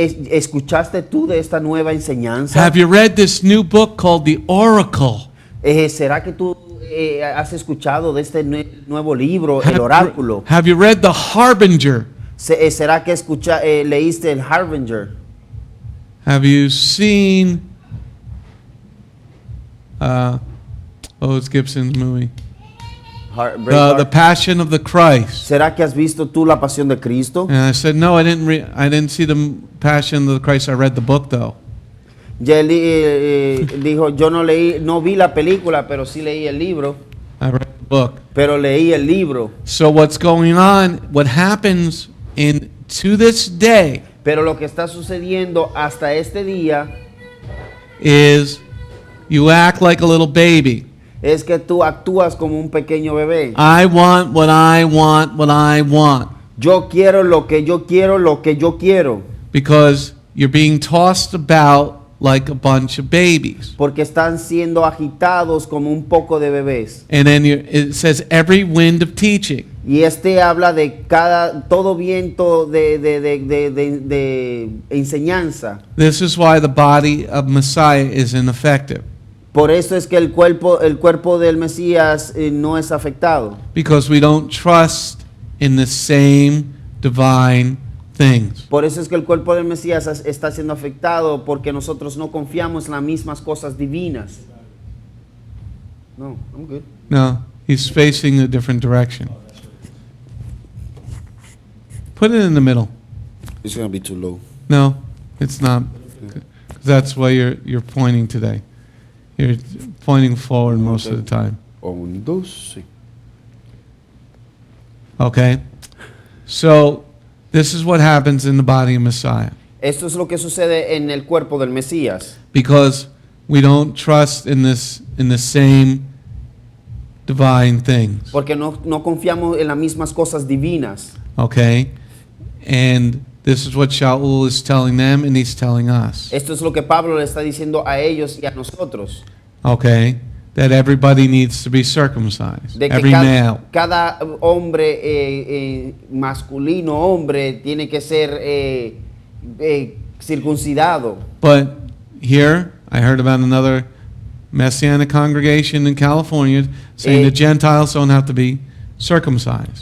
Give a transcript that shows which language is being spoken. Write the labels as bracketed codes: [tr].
[es] ¿Escuchaste tú de esta nueva enseñanza? [en] Have you read this new book called The Oracle? [es] ¿Será que tú has escuchado de este nuevo libro, El Oráculo? [en] Have you read The Harbinger? [es] ¿Será que leíste el Harbinger? [en] Have you seen it's Gibson's movie, The Braveheart? Passion of the Christ? [es] ¿Será que has visto tú la pasión de Cristo? [en] And I said, no, I didn't see the Passion of the Christ. I read the book though. [es] Y él dijo, yo no vi la película, pero sí leí el libro. [en] I read the book. [es] Pero leí el libro. [en] So what's going on? What happens to this day [es] Pero lo que está sucediendo hasta este día [en] is you act like a little baby. [es] es que tú actúas como un pequeño bebé. [en] I want what I want, what I want. [es] Yo quiero lo que yo quiero, lo que yo quiero. [en] Because you're being tossed about like a bunch of babies. [es] Porque están siendo agitados como un poco de bebés. [en] And then it says every wind of teaching. [es] Y habla de todo viento de enseñanza. [en] This is why the body of Messiah is ineffective. [es] Por eso es que el cuerpo del Mesías no es afectado. [en] Because we don't trust in the same divine things. [es] Por eso es que el cuerpo del Mesías está siendo afectado, porque nosotros no confiamos en las mismas cosas divinas. [en] No, I'm good. No, he's facing a different direction. Put it in the middle. It's going to be too low. No, it's not. 'Cause that's why you're pointing today. You're pointing forward most of the time. [es] Un, dos, sí. [en] Okay? So, this is what happens in the body of Messiah. [es] Esto es lo que sucede en el cuerpo del Mesías. [en] Because we don't trust in the same divine things. [es] Porque no confiamos en las mismas cosas divinas. [en] Okay? And this is what Sha'ul is telling them and he's telling us. [es] Esto es lo que Pablo le está diciendo a ellos y a nosotros. [en] Okay? That everybody needs to be circumcised. [es] De que [en] Every male. [es] cada hombre masculino, hombre, tiene que ser circuncidado. [en] But here, I heard about another Messianic congregation in California saying the Gentiles don't have to be circumcised.